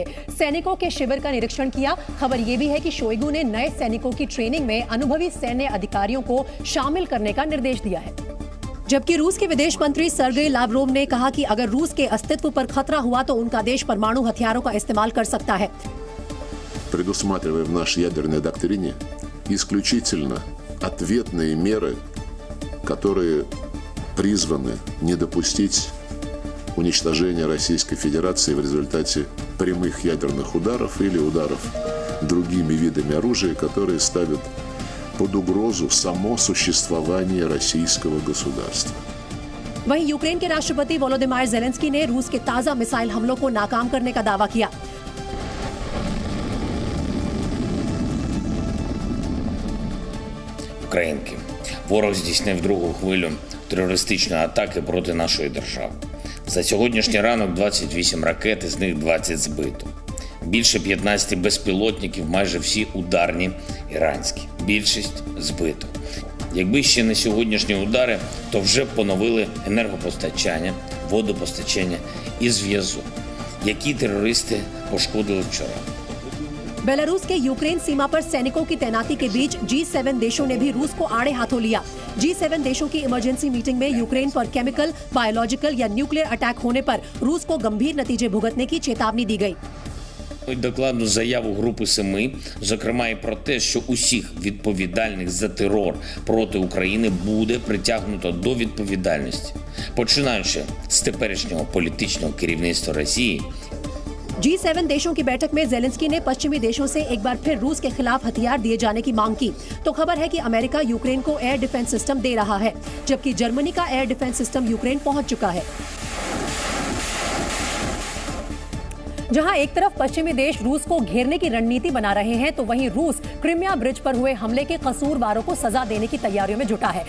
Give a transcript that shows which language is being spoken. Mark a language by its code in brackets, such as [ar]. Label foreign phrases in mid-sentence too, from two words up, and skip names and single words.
[hi] सैनिकों के शिविर का निरीक्षण किया। खबर ये भी है कि शोइगु ने नए सैनिकों की ट्रेनिंग में अनुभवी सैन्य अधिकारियों को शामिल करने का निर्देश दिया है। जबकि रूस के विदेश मंत्री सर्गेई लावरोव ने कहा कि अगर रूस के अस्तित्व पर खतरा हुआ तो उनका देश परमाणु हथियारों का इस्तेमाल कर सकता है। [ru] Предусматривая в нашей ядерной доктрине исключительно ответные меры, которые призваны не допустить уничтожения Российской Федерации в результате прямых ядерных ударов или ударов другими видами оружия, которые ставят под угрозу само существование российского государства. [hi] वहीं यूक्रेन के राष्ट्रपति वोलोदिमीर ज़ेलेंस्की ने रूस के ताजा मिसाइल हमलों को नाकाम करने का दावा किया। [uk] Українки. Ворог здійснив другу хвилю терористичної атаки проти нашої держави. За сьогоднішній ранок 28 ракет, із них 20 збито. Більше 15 безпілотників, майже всі ударні іранські. Більшість збито. Якби ще не сьогоднішні удари, то вже б поновили енергопостачання, водопостачання і зв'язок, які терористи пошкодили вчора. [hi] बेलारूस के यूक्रेन सीमा पर सैनिकों की तैनाती के बीच G7 देशों ने भी रूस को आड़े हाथों लिया। G7 देशों की [en] emergency meeting [hi] में यूक्रेन पर [en] chemical, biological [hi] या [en] nuclear attack [hi] होने पर रूस को गंभीर नतीजे भुगतने की चेतावनी दी गई। [uk] Докладну заяву Групи Семи, зокрема і про те, що усіх відповідальних за терор проти України буде притягнуто до відповідальності, починаючи з теперішнього політичного керівництва Росії. [hi] G7 देशों की बैठक में ज़ेलेंस्की ने पश्चिमी देशों से एक बार फिर रूस के खिलाफ हथियार दिए जाने की मांग की। तो खबर है कि अमेरिका यूक्रेन को [en] air defence system [hi] दे रहा है, जबकि जर्मनी का [en] air defence system [hi] यूक्रेन पहुंच चुका है। जहां एक तरफ पश्चिमी देश रूस को घेरने की रणनीति बना रहे हैं, तो वहीं रूस क्रिमिया ब्रिज पर हुए हमले के कसूरवारों को सजा देने की तैयारियों में जुटा है।